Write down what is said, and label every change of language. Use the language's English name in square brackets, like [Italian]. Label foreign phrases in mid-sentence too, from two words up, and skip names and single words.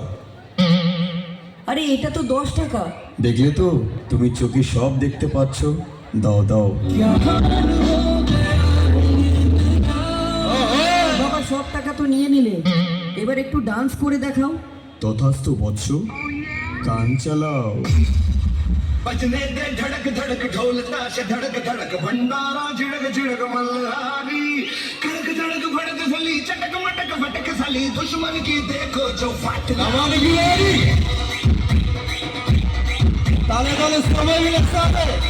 [Bangla] আরে এটা তো 10 টাকা। দেখলে তো, তুমি চোখে সব দেখতে পাচ্ছ। দাও দাও। বাবা সব টাকা তো নিয়ে নিলে, এবার একটু ডান্স করে দেখাও। তথাস্তু বৎস, গান চালাও। [Hindi] बजने दे धड़क धड़क ढोल ताश धड़क धड़क भंडारा झिड़क झिड़क मल्हारी कड़क धड़क भड़क सली चटक मटक फटक सली दुश्मन की देखो जो फाट [Bangla] তালে তালে সবাই মিলে একসাথে।